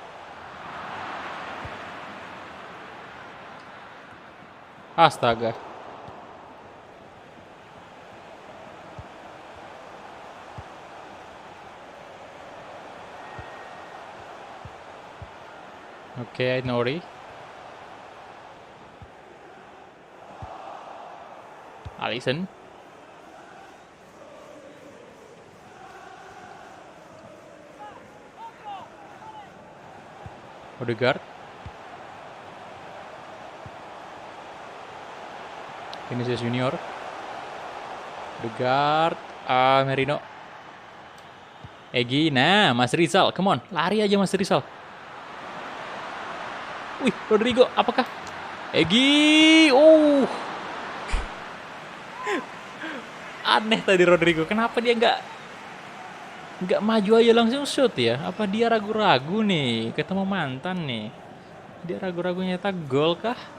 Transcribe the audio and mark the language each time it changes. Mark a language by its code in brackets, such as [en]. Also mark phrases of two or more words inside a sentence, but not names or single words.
[id] Astaga. Oke, Nori. Alisson. Odegaard. Vinicius Junior. Odegaard. Merino. Egi. Nah, Mas Rizal. [en] Come on, [id] lari aja Mas Rizal. Wih, Rodrigo. Apakah? Egi. Aneh tadi Rodrigo. Kenapa dia nggak maju aja langsung shoot ya? Apa dia ragu-ragu nih ketemu mantan nih? Dia ragu-ragu nyetak gol kah?